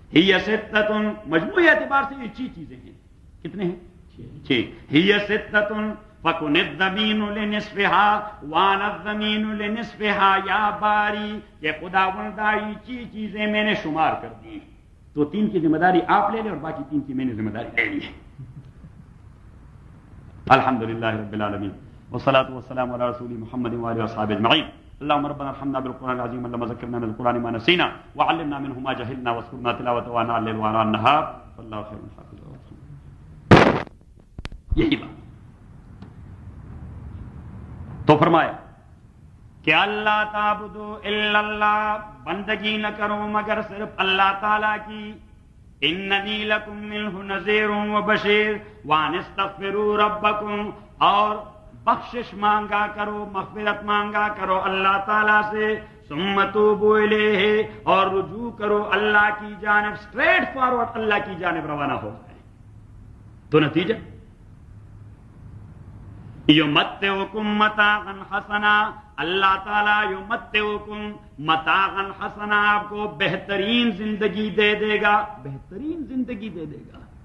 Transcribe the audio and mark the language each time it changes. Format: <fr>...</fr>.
<ur>ہی ستتن، مجموعی اعتبار سے یہ چھ چیزیں ہیں، کتنے ہیں؟ چھ.</ur> <ar>ہی ستتن فکن الزمین لنصفها وان الزمین لنصفها یا باری،</ar> <ur>کہ خداوندہ یہ چھ چیزیں میں نے شمار کر دی. تو تین کی ذمہ داری آپ لے لیں اور باقی تین کی میں نے ذمہ داری لے لی.</ur> <ar>الحمدللہ رب العالمین، والصلاة والسلام على رسول محمد وعلى اصحابه اجمعين. اللهم ربنا ارحمنا بالقرآن العظيم، اللهم ذكرنا من القرآن ما نسينا، وعلمنا منه ما جهلنا، واذكرنا تلاوته وانا الليل وانا النهار، والله خير الحافظ.</ar> <ur>یہی بات. تو فرمایا کہ</ur> <ar>اللہ تعبدوا الا اللہ،</ar> <ur>بندگی نہ کرو مگر صرف اللہ تعالی کی،</ur> <ar>اننی لکم منہ نذیر وبشیر، وان استغفروا ربکم،</ar> <ur>اور بخشش مانگا کرو، مغفرت مانگا کرو اللہ تعالیٰ سے،</ur> <ar>ثم توبوا الیہ،</ar> <ur>اور رجوع کرو اللہ کی جانب، سٹریٹ فارورڈ اللہ کی جانب روانہ ہو جائے. تو نتیجہ،</ur> <ar>یمتعکم متاعاً حسناً،</ar> <ur>اللہ تعالیٰ یمتعکم متاعاً حسناً، آپ کو بہترین زندگی دے دے گا، بہترین زندگی دے دے گا.</ur>